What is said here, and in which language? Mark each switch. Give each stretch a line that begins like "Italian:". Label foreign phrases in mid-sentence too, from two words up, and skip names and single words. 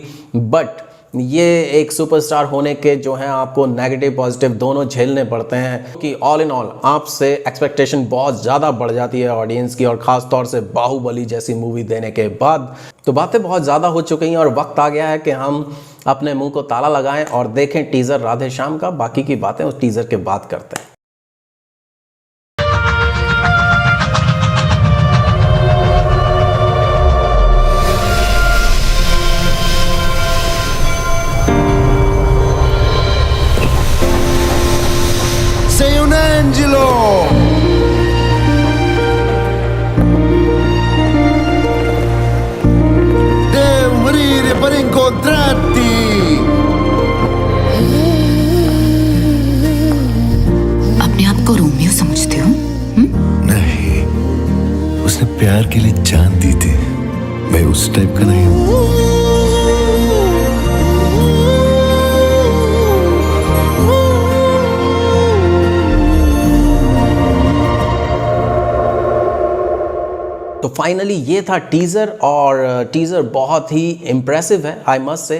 Hindi: बट ये एक सुपरस्टार होने के जो हैं आपको
English: negative positive
Hindi: दोनों झेलने पड़ते हैं, कि
English: all in all
Hindi: आपसे एक्सपेक्टेशन बहुत ज़्यादा बढ़ जाती है ऑडियंस की, और ख़ास तौर से बाहुबली जैसी मूवी देने के बाद। तो बातें बहुत ज़्यादा हो चुकी हैं और वक्त आ गया है कि हम अपने मुंह को ताला लगाएं और देखें टीज़र राधे श्याम का। बाकी की बातें उस टीज़र के बाद करते हैं।
Italian: Sei un angelo! Devo morire per incontrarti!
Hindi: अपने आप को रोमियो समझते हो? नहीं, उसने प्यार के लिए जान दी थी। मैं उस टाइप का नहीं हूँ। तो फाइनली ये था टीज़र, और टीज़र बहुत ही इम्प्रेसिव है
English: I must say.